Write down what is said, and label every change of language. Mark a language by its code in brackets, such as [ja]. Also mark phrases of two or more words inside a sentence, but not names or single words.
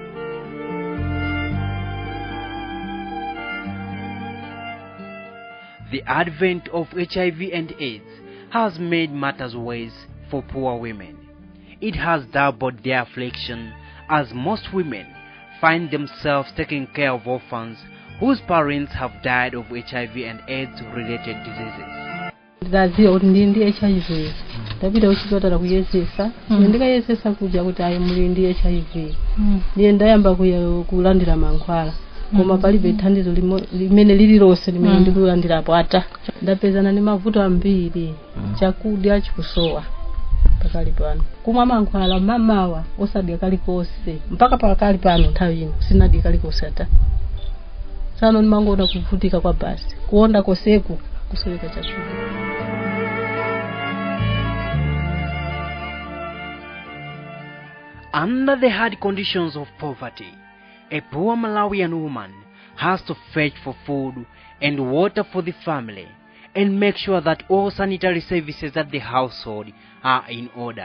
[en] The advent of HIV and AIDS has made matters worse for poor women. It has doubled their affliction, as most women find themselves taking care of orphans whose parents have died of HIV and AIDS-related diseases. [ny] Ndaziva kuti ndi HIV ndapita kuchipatala kuyezesa ndikayezesa kuja kuti ayi muli ndi HIV ndiye ndayamba kulandira mankhwala koma palibe thandizo limene lililonse limene ndikulandirapo ata ndapezana ndi mavuto ambiri chakudya chikusowa pakali pano kumwa mankhwala mamawa osadya kalikonse mpaka pakali pano nthawi ino sinadya kalikonse ata tsano ndimangoona kuvutika kwa basi kuonda koseku kusoweka chakudya. [en] Under the hard conditions of poverty, a poor Malawian woman has to fetch for food and water for the family and make sure that all sanitary services at the household are in order.